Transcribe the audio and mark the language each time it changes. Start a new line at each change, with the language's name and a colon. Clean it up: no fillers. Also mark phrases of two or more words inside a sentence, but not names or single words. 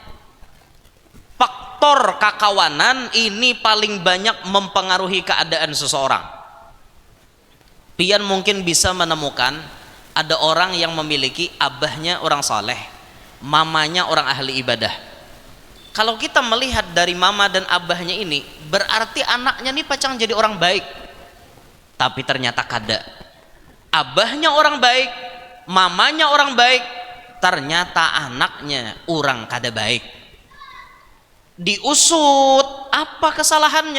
Indonesian: Faktor kakawanan ini paling banyak mempengaruhi keadaan seseorang. Pian mungkin bisa menemukan ada orang yang memiliki abahnya orang saleh, mamanya orang ahli ibadah. Kalau kita melihat dari mama dan abahnya ini, berarti anaknya nih pacang jadi orang baik. Tapi ternyata kada. Abahnya orang baik, mamanya orang baik, ternyata anaknya orang kada baik. Diusut apa kesalahannya?